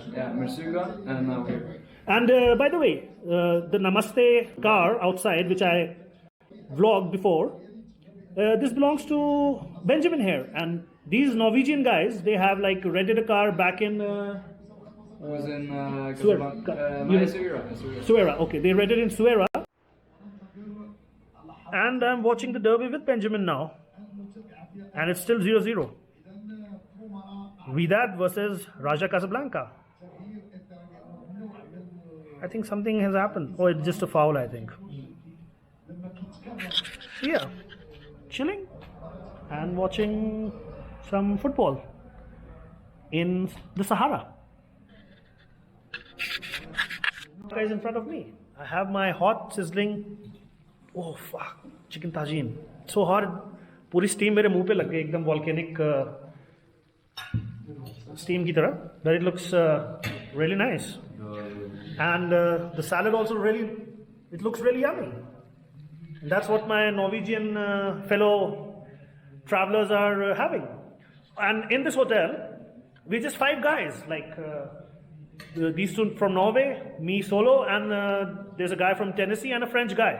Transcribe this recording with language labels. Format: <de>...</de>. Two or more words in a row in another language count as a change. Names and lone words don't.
<en>Yeah, Mersouga, and now here. And by the way, the Namaste car outside, which I vlogged before, this belongs to Benjamin here. And these Norwegian guys, they have like rented a car back in It was in Suera. Essaouira. Suera. Okay, they rented in Suera. And I'm watching the derby with Benjamin now. And it's still 0-0. Wydad versus Raja Casablanca. I think something has happened. Oh, it's just a foul, I think. Yeah. Chilling and watching some football in the Sahara. Guys in front of me. I have my hot sizzling, oh fuck, chicken tajine. So hot.</en> <hi>पूरी steam मेरे मुंह पे लग गई एकदम</hi> <en>volcanic steam</en> <hi>की तरह.</hi> <en>But it looks really nice. And the salad also it looks really yummy. And that's what my Norwegian fellow travelers are having. And in this hotel, we're just 5 guys, like these two from Norway, me solo, and there's a guy from Tennessee and a French guy.</en>